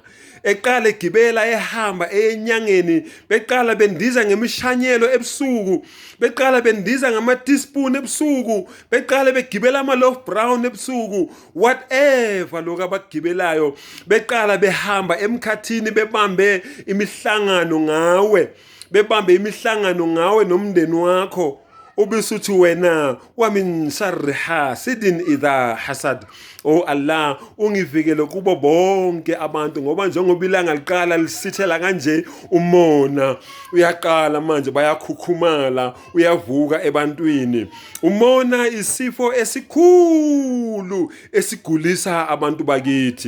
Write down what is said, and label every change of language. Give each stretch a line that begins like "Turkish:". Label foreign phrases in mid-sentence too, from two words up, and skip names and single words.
Zulu: Eqala egibela ehamba enyangeni, beqala bendiza ngemishanyelo ebusuku, beqala bendiza ngama-teaspoon ebusuku, beqala begibela ama-
English: loaf brown
Zulu: ebusuku, whatever lokho abakugibelayo, beqala behamba emkhathini bebambe imihlangano ngawe nomndeni wakho. Ubisuthi wena
Arabic: ومن شر حاسد إذا حسد.
English: Oh Allah,
Zulu: ungivikele kubo bonke abantu, ngoba njengoba ilanga liqala lisithela kanje, umona uyaqala manje, bayakhukhumala, uyavuka ebantwini. Umona isifo esikhulu esigulisa abantu bakithi.